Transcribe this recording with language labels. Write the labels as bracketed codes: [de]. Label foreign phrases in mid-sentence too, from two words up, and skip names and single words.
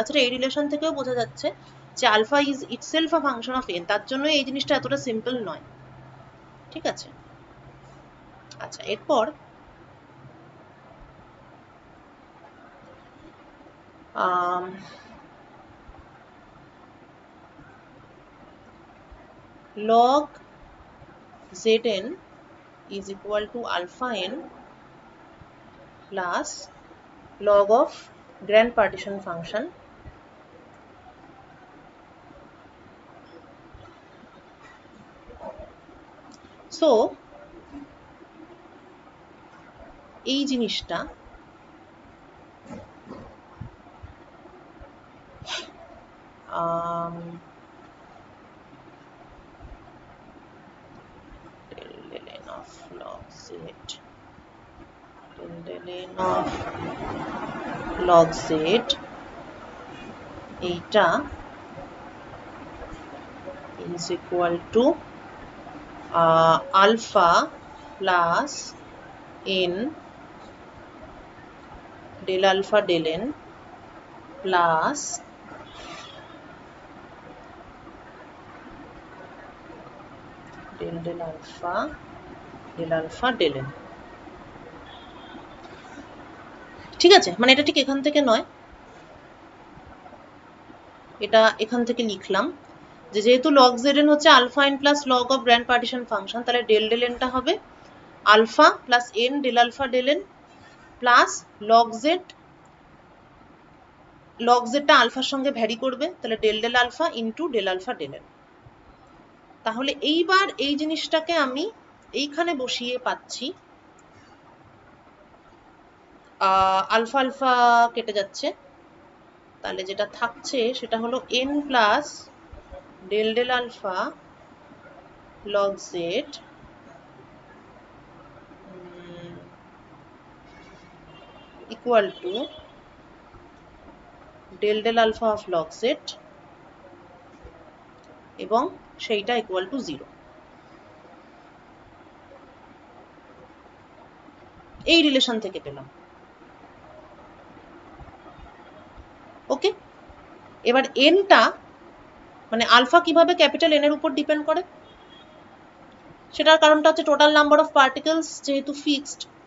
[bn] তাছাড়া এই রিলেশন থেকেও বোঝা যাচ্ছে যে [en] alpha is itself a function of n, [bn] তার জন্য এই জিনিসটা এতটা সিম্পল নয়। ঠিক আছে, আচ্ছা এরপর [en] log Zn is equal to alpha n plus log of grand partition function so [bn] এই জিনিসটা [en] del n of log z del n of log z এইটা is equal to alpha plus n del alpha del n plus del alpha del n [bn] ঠিক আছে, মানে এটা ঠিক এখান থেকে নয়, এটা এখান থেকে লিখলাম যে যেহেতু [en] log zn [bn] হচ্ছে [en] alpha n plus log of grand partition function, [bn] তাহলে [en] del n [bn] টা হবে [en] alpha plus n del alpha del n plus log z [bn] টা আলফার সঙ্গে ভ্যারি করবে, তাহলে [en] del alpha into del alpha del n। [bn] তাহলে এইবার এই জিনিসটাকে আমি এইখানে বসিয়ে পাচ্ছি আলফা আলফা কেটে যাচ্ছে, তাহলে যেটা থাকছে সেটা হলো n প্লাস [en] del alpha log z equal to del alpha of log z [bn] এবং সেইটা [en] equal to 0। [bn] এই রিলেশন থেকে পেলাম। ওকে, এবার nটা মানে আলফা কিভাবে ক্যাপিটাল n এর উপর ডিপেন্ড করে সেটার কারণটা হচ্ছে [en] total number of particles [bn] যেহেতু ফিক্সড।